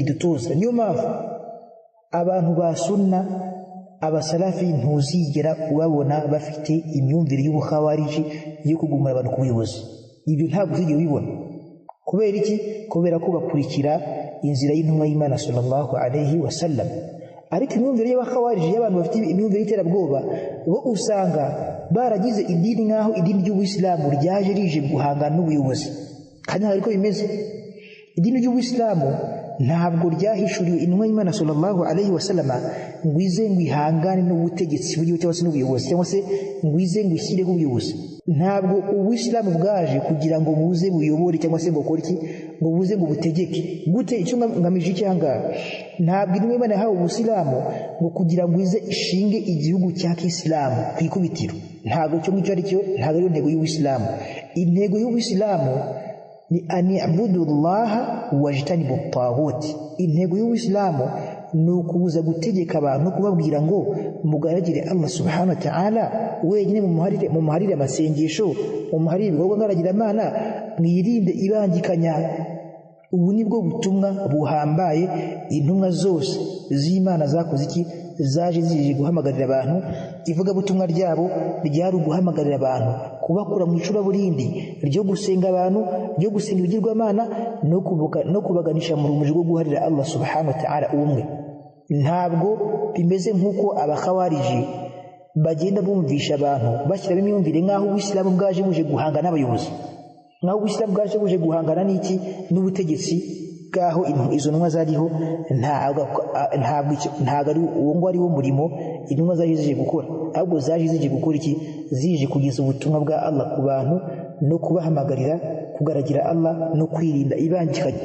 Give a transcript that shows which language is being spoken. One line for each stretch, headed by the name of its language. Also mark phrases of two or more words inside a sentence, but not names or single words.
Kinyarwanda: Ridutoza. Niyo mpamvu abantu ba sunna, abasalafi, ntuzigera ubabona bafite imyumvire y'ubukhawariji yo kugumura abantu ku buyobozi. Ibyo ntabwo uzigera ubibona. Kubera iki? Kubera ko bakurikira inzira y'intumwa y'Imana
Arabic: صلى الله عليه وسلم.
Kinyarwanda: Ariko imyumvire y'abakhawariji, y'abantu bafite imyumvire y'iterabwoba, bo usanga baragize idini nk'aho idini ry'Ubuislamu ryaje rije guhangana n'ubuyobozi. Kandi ariko bimeze, idini ry'Ubuislamu ntabwo ryahishuriwe intumwa y'Imana
Arabic: صلى الله عليه وسلم
Kinyarwanda: ngo ize ngo ihangane n'ubutegetsi bw'igihugu cyangwa se n'ubuyobozi cyangwa se ngo ize ngo ishyireho ubuyobozi. Ntabwo ubuyisilamu bwaje kugira ngo buze buyobore cyangwa se ngo bukore iki, ngo buze ngo butegeke. Gute? Icyo ngamije iki ahangaha, ntabwo intumwa y'Imana yahawe ubuyisilamu ngo kugira ngo ize ishinge igihugu cya kisilamu ku ikubitiro. Ntabwo icyo ngicyo ari cyo, ntabwo ariyo ntego y'ubuyisilamu. Intego y'ubuyisilamu ni
Arabic: أن اعبدوا الله واجتنبوا الطاغوت.
Kinyarwanda: Intego y'ubuyisilamu ni ukubuza gutegeka abantu, kubabwira ngo mugaragire Allah
Arabic: سبحانه وتعالى
Kinyarwanda: wenyine, mu muharire amasengesho, mu muharire ibikorwa ngaragiramana, mwirinde ibangikanya. Ubu nibwo butumwa buhambaye intumwa zose z'Imana zakoze iki, zaje zije guhamagarira abantu. Ivuga butumwa ryabo ryari guhamagarira abantu kubakura mu icuraburindi ryo gusenga abantu, ryo gusenga ibigirwamana, no kubaganisha mu rumuri rwo guharira Allah
Arabic: سبحانه وتعالى
Kinyarwanda: umwe. Ntabwo bimeze nk'uko abakhawariji bagenda bumvisha abantu bashyiramo imyumvire nk'aho ubuyisilamu bwaje buje guhangana n'abayobozi, nk'aho ubuyisilamu bwaje buje guhangana n'iki, n'ubutegetsi bwaho izo ntumwa zariho. Ntabwo ari uwo ngo ari wo murimo intumwa zaje zije gukora, ahubwo zaje zije gukora iki, zije kugeza ubutumwa bwa Allah ku bantu no kubahamagarira kugaragira Allah no kwirinda ibangikanye.